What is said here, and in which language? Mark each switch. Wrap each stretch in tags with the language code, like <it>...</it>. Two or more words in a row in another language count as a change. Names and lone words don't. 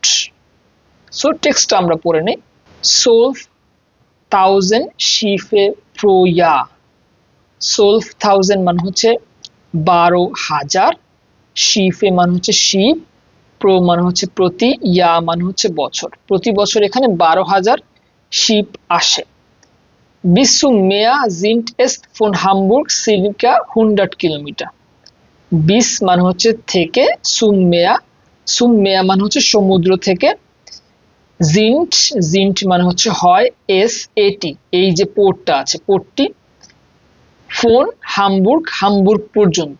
<bn>সো টেক্সটটা আমরা পড়ে নিই।</bn> <de>12,000 Schiffe pro Jahr</de> <bn>12,000 মানে হচ্ছে 12,000, শিফে মানে হচ্ছে শিপ, প্রো মানে হচ্ছে প্রতি, ইয়া মানে হচ্ছে বছর। প্রতি বছর এখানে 12,000 শিপ আসে।</bn> <de>Bis zum Meer sind es von Hamburg circa 100 কিলোমিটার।</de> <bn>বিস মানে হচ্ছে থেকে,</bn> <de>zum Meer</de> <bn>মানে হচ্ছে সমুদ্র থেকে, জিন্ট মানে হচ্ছে হয়, এটি এই যে পোর্টটা আছে, পোর্টটি,</bn> <de>von Hamburg</de> <bn>পর্যন্ত।</bn>